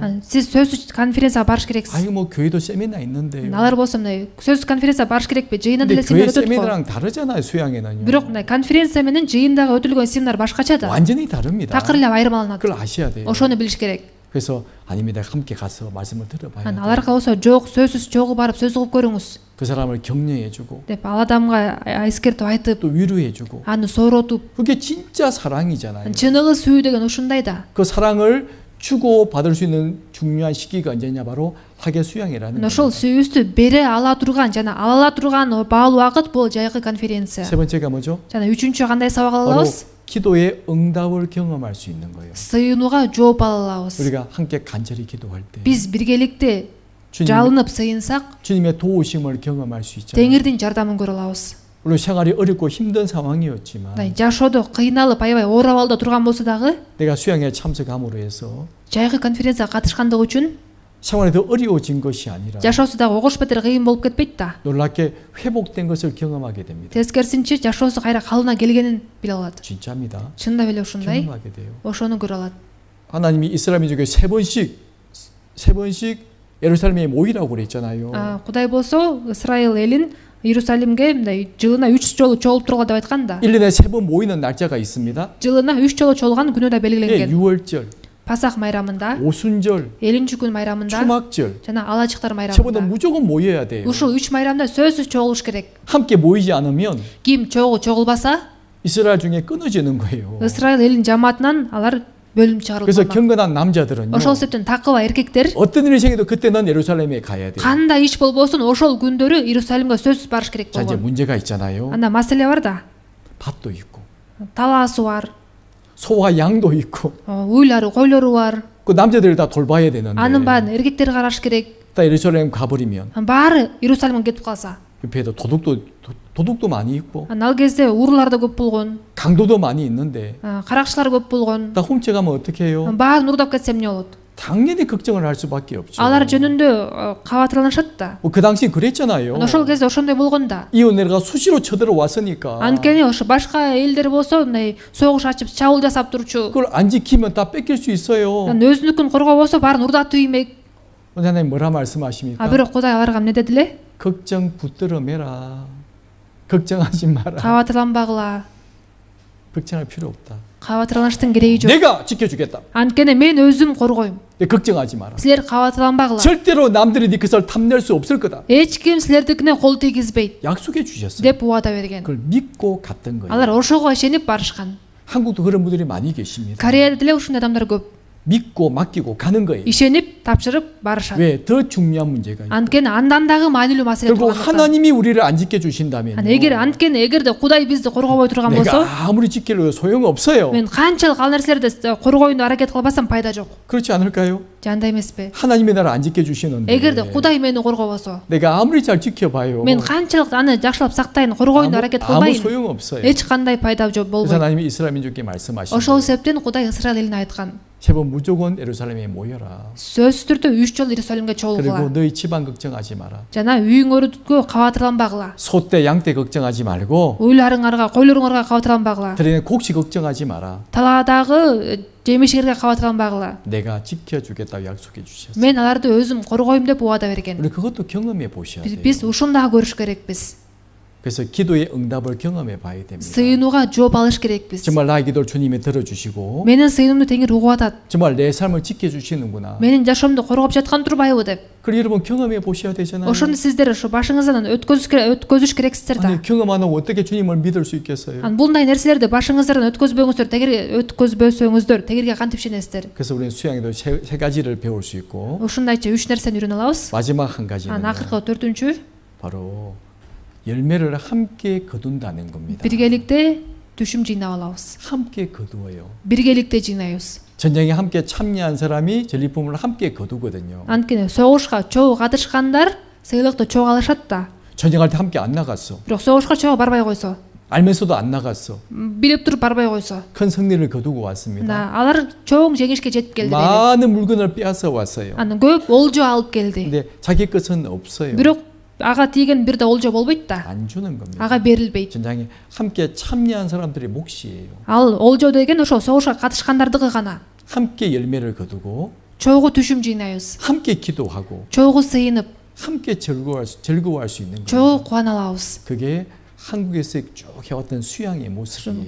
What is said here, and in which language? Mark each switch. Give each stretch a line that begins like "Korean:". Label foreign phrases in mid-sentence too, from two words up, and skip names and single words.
Kyrgyz: Сиз сөзсүз конференцияга барыш керексиз.
Korean: 아니 뭐 교회도 세미나 있는데요.
Kyrgyz: Алар болсо мындай сөзсүз конференцияга барыш керекпи? Жыйында
Korean: 근데
Kyrgyz: деле
Korean: 교회
Kyrgyz: семинар өтөт го.
Korean: 세미나랑 다르잖아요. 수양에는요.
Kyrgyz: Бирок мындай конференция менен жыйындагы өтүлгөн семинар башкача да.
Korean: 완전히 다릅니다.
Kyrgyz: Такыр эле айырмаланат.
Korean: 그걸 아셔야 돼요.
Kyrgyz: Ошону билиш керек.
Korean: 그래서 아닙니다. 함께 가서 말씀을 들어봐야 돼요.
Kyrgyz: Аларга болсо жок, сөзсүз чогуу барып сөз угуп көрүңүз
Korean: 그 사람을 격려해주고
Kyrgyz: деп ал адамга эскертип айтып,
Korean: 또 위로해주고
Kyrgyz: аны сооротуп,
Korean: 그게 진짜 사랑이잖아요.
Kyrgyz: чыныгы сүйүү деген ушундай да.
Korean: 그 사랑을 주고 받을 수 있는 중요한 시기가 언제냐 바로 학예 수양이라는
Kyrgyz: Ошол
Korean: 거예요.
Kyrgyz: сүйүүстү бере ала турган жана ала ала турган баалуу убакыт бул жайкы конференция.
Korean: 세 번째가 뭐죠?
Kyrgyz: жана үчүнчү кандай сабак ала
Korean: 바로
Kyrgyz: алабыз?
Korean: 기도의 응답을 경험할 수 있는 거예요.
Kyrgyz: Сыйынууга жооп ала алабыз.
Korean: 우리가 함께 간절히 기도할 때
Kyrgyz: Биз биргеликте
Korean: 주님,
Kyrgyz: жалынып сыйынсак,
Korean: 주님의 도우심을 경험할 수 있잖아요.
Kyrgyz: теңирдин жардамын көрө алабыз.
Korean: 물론 생활이 어렵고 힘든 상황이었지만
Kyrgyz: жашоодо кыйналып аябай оор абалда турган болсо дагы,
Korean: 내가 수양에 참석함으로 해서
Kyrgyz: жайкы конференцияга катышкандыгы үчүн
Korean: 생활이 더 어려워진 것이 아니라
Kyrgyz: жашоосу дагы огош бетер кыйын болуп кетпейт да.
Korean: 놀랍게 회복된 것을 경험하게 됩니다.
Kyrgyz: Тескерисинче жашоосу кайра калыбына келгенин биле алат.
Korean: 진짜입니다.
Kyrgyz: Чындап эле ушундай.
Korean: 경험하게 돼요.
Kyrgyz: Ошону көрө алат.
Korean: 하나님이 이스라엘 민족에 세 번씩 예루살렘에 모이라고 그랬잖아요.
Kyrgyz: Кудай болсо Исраил элин Иерусалимге мындай жылына 3 жолу чогулуп тургула деп айткан да.
Korean: 1년에 3번 모이는 날짜가 있습니다.
Kyrgyz: жылына 3 жолу чогулган күнү да
Korean: 예,
Kyrgyz: белгиленген.
Korean: 6월절,
Kyrgyz: Пасах майрамында,
Korean: 오순절,
Kyrgyz: элинчи күн майрамында
Korean: 초막절.
Kyrgyz: жана алачыктар
Korean: 세번은
Kyrgyz: майрамында.
Korean: 무조건 모여야 돼요.
Kyrgyz: Ушул 3 майрамда сөзсүз чогулуш керек.
Korean: 함께 모이지 않으면
Kyrgyz: Ким чогулбаса,
Korean: 이스라엘 중에 끊어지는 거예요.
Kyrgyz: Исраил элин жамаатынан алар бөлүнүп
Korean: 그래서
Kyrgyz: чыгарылган.
Korean: 경건한 남자들은요.
Kyrgyz: Ошол себептен такыба эркектер
Korean: 어떤 일이 생겨도 그때는 예루살렘에 가야 돼요.
Kyrgyz: кандай иш болбосун ошол күндөрү Иерусалимге сөзсүз барыш керек
Korean: 자, 이제
Kyrgyz: болгон.
Korean: 문제가 있잖아요.
Kyrgyz: Анда маселе бар да.
Korean: 밭도 있고
Kyrgyz: Талаасы бар.
Korean: 소와 양도 있고
Kyrgyz: уйлары койлору бар.
Korean: 그 남자들 다 돌봐야 되는데
Kyrgyz: Анын баарын эркектер караш керек.
Korean: 다 예루살렘 가버리면
Kyrgyz: Баары Иерусалимге кетип калса.
Korean: 옆에도 도둑도 많이 있고
Kyrgyz: Ал кезде уруулар да көп болгон,
Korean: 강도도 많이 있는데
Kyrgyz: каракчылар көп болгон.
Korean: 다 훔쳐가면 어떻게 해요?
Kyrgyz: Баарын уурдап кетсе эмне болот?
Korean: 당연히 걱정을 할 수밖에 없죠.
Kyrgyz: Алар жөнүндө кабатырланышат да.
Korean: 그 당시 그랬잖아요.
Kyrgyz: Ошол кезде ошондой болгон да.
Korean: 이 은혜가 수시로 쳐들어왔으니까
Kyrgyz: Анткени ошо башка элдер болсо мындай согуш ачып чабуул жасап турчу.
Korean: 그걸 안 지키면 다 뺏길 수 있어요.
Kyrgyz: Өзүнүкүн коргобосо баарын уурдатып иймек.
Korean: 하나님 뭐라 말씀하십니까?
Kyrgyz: Бирок Кудай аларга эмне деди эле?
Korean: 걱정 붙들어 매라. 걱정하지 마라.
Kyrgyz: Кабатырланбагыла.
Korean: 걱정할 필요 없다.
Kyrgyz: Кабатырланыштын кереги жок.
Korean: 내가 지켜주겠다.
Kyrgyz: Анткени мен өзүм коргойм.
Korean: 걱정하지 마라.
Kyrgyz: Силер кабатырланбагыла.
Korean: 절대로 남들이 네 것을 탐낼 수 없을 거다.
Kyrgyz: Эч ким силердикине кол тийгизбейт
Korean: 약속해 주셨어요.
Kyrgyz: деп убада берген.
Korean: 그걸 믿고 갔던 거예요.
Kyrgyz: Алар ошого ишенип барышкан.
Korean: 한국도 그런 분들이 많이 계십니다.
Kyrgyz: Кореяда деле ушундай адамдар көп.
Korean: 믿고 맡기고 가는 거예요.
Kyrgyz: ишенип тапшырып барышат.
Korean: 왜? 더 중요한 문제가 있고.
Kyrgyz: Анткени андан дагы маанилүү маселе
Korean: 결국
Kyrgyz: турган.
Korean: 하나님이 우리를 안 지켜주신다면
Kyrgyz: эгерде Кудай бизди коргобой турган болсо,
Korean: 내가 아무리 지키려도 소용없어요.
Kyrgyz: мен канчалык ал нерселерди коргоюунду аракет кылбасам пайда жок.
Korean: 그렇지 않을까요?
Kyrgyz: Же андай эмеспи?
Korean: 하나님이 나를 안 지켜주시는데
Kyrgyz: эгерде Кудай мени коргобосо,
Korean: 내가 아무리 잘 지켜봐요.
Kyrgyz: мен канчалык аны жакшылап сактайын, коргоюунду аракет
Korean: 아무
Kyrgyz: кылбайм.
Korean: 소용없어요.
Kyrgyz: эч кандай пайда
Korean: 그래서
Kyrgyz: болбойт.
Korean: 하나님이 이스라엘 민족께 말씀하신
Kyrgyz: Ошол себептен Кудай Исраил элине айткан.
Korean: 세번 무조건 예루살렘에 모여라.
Kyrgyz: Сөзсүз түрдө 3 жолу Иерусалимге
Korean: 그리고
Kyrgyz: чогулгула.
Korean: 너희 집안 걱정하지 마라.
Kyrgyz: Жана үйүңөргө кабатырланбагыла.
Korean: 소떼 양떼 걱정하지 말고
Kyrgyz: Уйларыңарга, койлоруңарга кабатырланбагыла.
Korean: 들에는 곡식 걱정하지 마라.
Kyrgyz: Талаадагы жемишкерге кабатырланбагыла.
Korean: 내가 지켜주겠다고 약속해 주셨어요.
Kyrgyz: Мен аларды өзүм коргойм деп убада берген.
Korean: 우리 그것도 경험해 보셔야 돼요.
Kyrgyz: Биз ушуну дагы көрүш керекпиз.
Korean: 그래서 기도의 응답을 경험해 봐야 됩니다.
Kyrgyz: Сыйынууга жооп алыш керекпиз.
Korean: 정말 나의 기도를 주님이 들어주시고
Kyrgyz: Менин сыйынымды Теңир угуп атат.
Korean: 정말 내 삶을 지켜주시는구나.
Kyrgyz: Менин жашоомду коргоп жаткан турбайбы деп.
Korean: 그걸 여러분 경험해 보셔야 되잖아요.
Kyrgyz: Ошону сиздер ушу башыңыздан өткөзүш керексиздер да.
Korean: 아니 경험 안 하고 어떻게 주님을 믿을 수 있겠어요?
Kyrgyz: Мындай нерселерди башыңыздан өткөзбөсөңүздөр тегерге кантип ишенесиздер?
Korean: 그래서 우리는 수양에도 세 가지를 배울 수 있고
Kyrgyz: Ушундайча 3 нерсени үйрөнө алабыз.
Korean: 마지막 한 가지는
Kyrgyz: Акыркы 4-чү
Korean: 바로 열매를 함께 거둔다는 겁니다.
Kyrgyz: биргеликте түшүм жыйнап алабыз.
Korean: 함께 거두어요.
Kyrgyz: Биргеликте жыйнайбыз.
Korean: 전쟁에 함께 참여한 사람이 전리품을 함께 거두거든요.
Kyrgyz: Анткени согушка чогуу катышкандар сыйлыкты чогуу алышат да.
Korean: 전쟁할 때 함께 안 나갔어.
Kyrgyz: Бирок согушка чогуу барбай койсо,
Korean: 알면서도 안 나갔어.
Kyrgyz: билип туруп барбай койсо,
Korean: 큰 승리를 거두고 왔습니다.
Kyrgyz: алар чоң жеңишке жетип келди.
Korean: 많은 물건을 빼앗아 왔어요.
Kyrgyz: Анан көп олжо алып келди.
Korean: 근데 자기 것은 없어요.
Kyrgyz: Бирок ага тийген бир да олжо болбойт да.
Korean: 안 주는 겁니다.
Kyrgyz: Ага берилбейт.
Korean: 전장에 함께 참여한 사람들의 몫이에요.
Kyrgyz: Ал олжо деген ошо согушка катышкандардыгы гана.
Korean: 함께 열매를 거두고
Kyrgyz: Чогуу түшүм жыйнайбыз.
Korean: 함께 기도하고
Kyrgyz: Чогуу сыйынып,
Korean: 함께 즐거워할 수 있는 거예요.
Kyrgyz: чогуу кубана алабыз.
Korean: 그게 한국에서 쭉 해왔던 수양의 모습이에요.